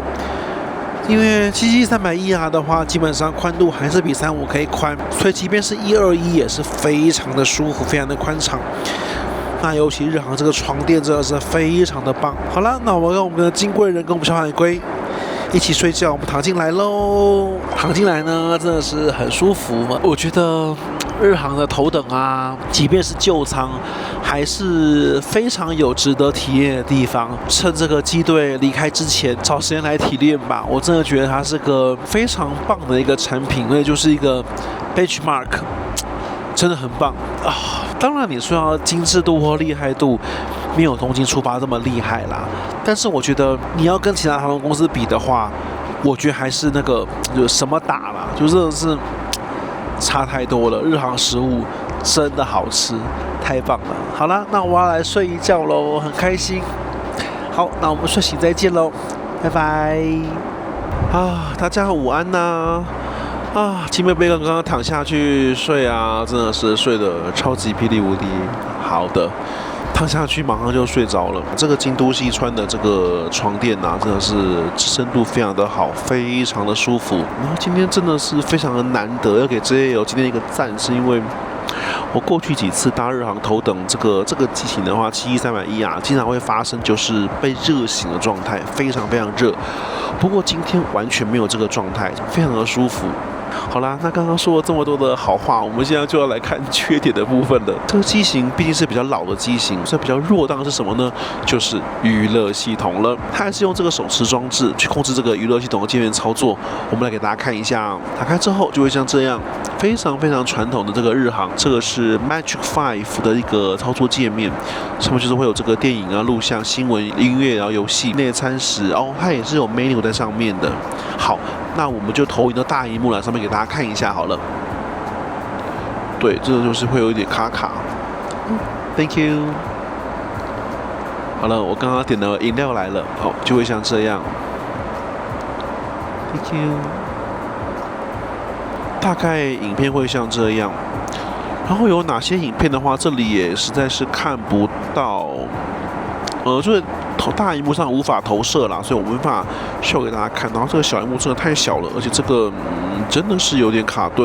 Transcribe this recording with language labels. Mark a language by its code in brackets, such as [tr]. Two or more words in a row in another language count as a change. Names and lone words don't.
[zh] 因為77300ER的話，基本上寬度還是比35K 寬，所以即便是121也是非常的舒服，非常的寬敞。那尤其日航這個床墊真的是非常的棒。好了，那我跟我們的金貴人跟我們小海龜一起睡覺，我們躺進來嘍。躺進來呢，真的是很舒服嘛。我覺得日航的头等啊，即便是舊艙，還是非常有值得體驗的地方。趁這個機隊離開之前，找時間來體驗吧。我真的覺得它是個非常棒的一個產品，那就是一個 benchmark， 真的很棒啊。當然，你說要精緻度或厲害度，沒有東京出發這麼厲害啦。但是我覺得你要跟其他航空公司比的話，我覺得還是那個就什麼打啦，就真的是差太多了。日航食物真的好吃，太棒了。好了，那我要來睡一覺嘍，很開心。好，那我們睡醒再見嘍，拜拜。啊，大家午安吶。金貝貝剛剛躺下去睡啊，真的是睡得超級霹靂無敵好的，躺下去馬上就睡着了。這個京都西川的這個床墊啊，真的是支撐度非常的好，非常的舒服。然後今天真的是非常的難得，要給 JAL 今天一個讚，是因為我過去幾次搭日航頭等這個機型的話，71300ER經常會發生就是被熱醒的狀態，非常非常熱。不過今天完全沒有這個狀態，非常的舒服。好啦，那剛剛說了這麼多的好話，我們現在就要來看缺點的部分了。這個機型畢竟是比較老的機型，所以比較弱當然是什麼呢？就是娛樂系統了。它還是用這個手持裝置去控制這個娛樂系統的界面操作。我們來給大家看一下，打開之後就會像這樣，非常非常傳統的這個日航。這個是 Magic 5的一個操作界面，上面就是會有這個電影啊、錄像、新聞、音樂，然後遊戲、內餐食哦，它也是有 menu 在上面的。好，那我們就投影到大螢幕來上面給大家看一下好了。對，這個就是會有一點卡卡。 [en] Thank you。 [zh] 好了，我剛剛點的飲料來了，好，就會像這樣。 [en] Thank you。 [zh] 大概影片會像這樣。然後有哪些影片的話，這裡也實在是看不到。就是大螢幕上無法投射啦，所以我沒辦法秀給大家看。然後這個小螢幕真的太小了，而且這個真的是有點卡頓。